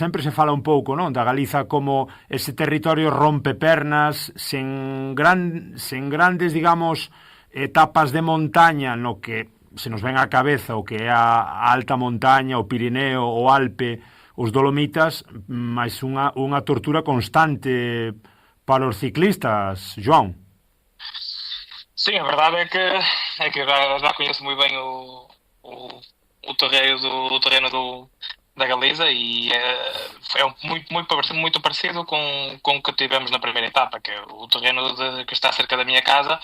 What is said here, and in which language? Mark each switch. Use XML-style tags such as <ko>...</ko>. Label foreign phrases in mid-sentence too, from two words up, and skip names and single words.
<gl>Sempre se fala un pouco, non, da Galiza como ese territorio rompepernas, sen grandes, digamos, etapas de montaña, no que se nos ven á cabeza o que é a alta montaña, o Pirineo, o Alpe, os Dolomitas, máis unha tortura constante para os ciclistas, João.</gl> <pt>Sim, a verdade é que já conheço muito bem o terreno da Galiza e é muito parecido com o que tivemos na primeira etapa, que é o terreno que está cerca da minha casa.</pt>